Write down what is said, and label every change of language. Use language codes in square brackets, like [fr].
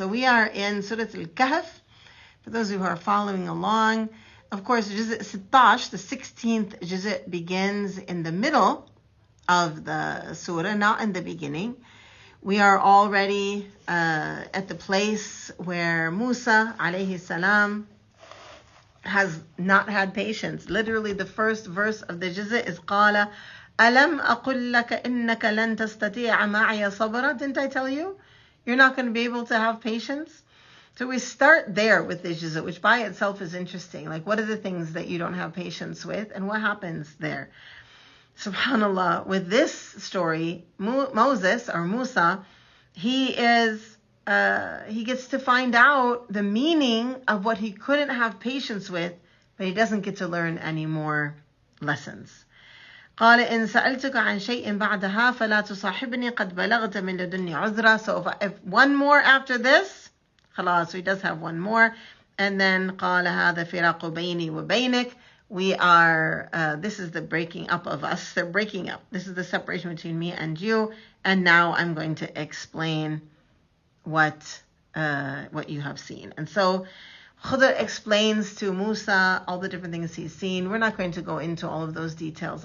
[en] So we are in Surah Al-Kahf. For those who are following along, of course, juz' 16, the 16th juz' begins in the middle of the surah, not in the beginning. We are already at the place where Musa alayhi salam has not had patience. Literally, the first verse of the juz' is [ar] قَالَ أَلَمْ أَقُلْ لَكَ إِنَّكَ لَن تَسْتَطِيعَ مَعِيَ صَبْرًا. [en] Didn't I tell you? You're not going to be able to have patience. So we start there with the juz', which by itself is interesting. Like, what are the things that you don't have patience with, and what happens there? SubhanAllah, with this story, Moses, or Musa, he gets to find out the meaning of what he couldn't have patience with, but he doesn't get to learn any more lessons. [ar] قال إن سألتك عن شيء بعدها فلا تصاحبني قد بلغت من لدني عذرا. [en] So if one more after this, خلاص, so he does have one more. And then [ar] قال هذا فراق بيني وبينك. [en] We are, this is the breaking up of us. They're breaking up. This is the separation between me and you. And now I'm going to explain what you have seen. And so Khudr explains to Musa all the different things he's seen. We're not going to go into all of those details.